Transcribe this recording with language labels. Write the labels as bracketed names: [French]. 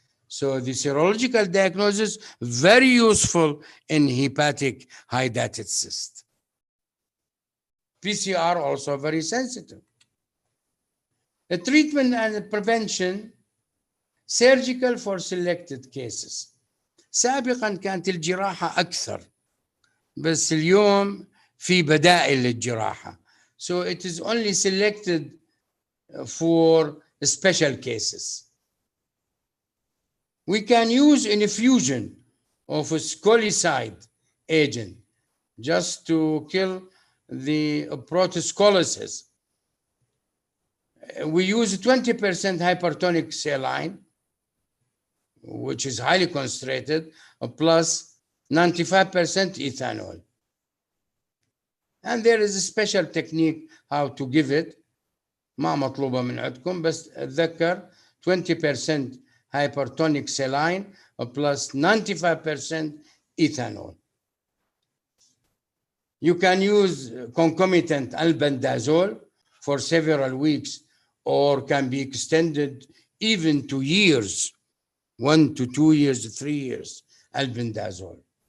[English] So the serological diagnosis, very useful in hepatic hydatid cyst. PCR also very sensitive. The treatment and prevention, surgical for selected cases. [Arabic] سابقا كانت الجراحة أكثر. بس اليوم في بدائل للجراحة. [English] So it is only selected for special cases. We can use an infusion of a scolicide agent just to kill the protoscolosis. We use 20% hypertonic saline, which is highly concentrated, plus 95% ethanol. And there is a special technique how to give it. [Arabic] ما مطلوبة من عندكم بس اتذكر [English] 20% hypertonic saline plus 95% ethanol. You can use concomitant albendazole for several weeks or can be extended even to years, 1 to 2 years, 3 years, albendazole.